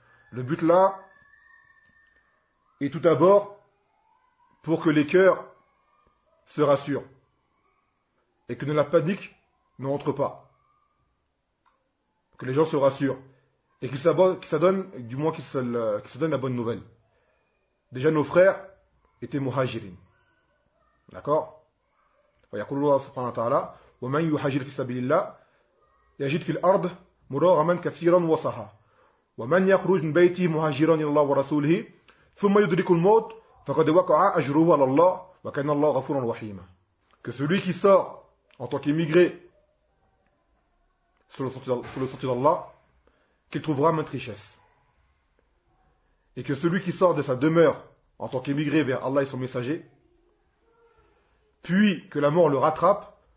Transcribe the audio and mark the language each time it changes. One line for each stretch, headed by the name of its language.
French: Le but là est tout d'abord pour que les cœurs se rassurent et que la panique ne rentre pas. Que les gens se rassurent et qu'ils se donnent la bonne nouvelle. Déjà nos frères étaient muhajirin. D'accord ?
Arabic: ويقول الله سبحانه وتعالى ومن يهاجر في سبيل الله يجد في الأرض مراغما كثيرا وسعه ومن يخرج من بيته مهاجرا إلى الله ورسوله ثم يدرك الموت فقد وقع أجره على الله وكان الله غفورا رحيما.
French: Que celui qui sort en tant qu'immigré sous le sentier d'Allah, qu'il trouvera maintes richesses. Et que celui qui sort de sa demeure en tant qu'immigré vers Allah et son messager, puis que la mort le rattrape,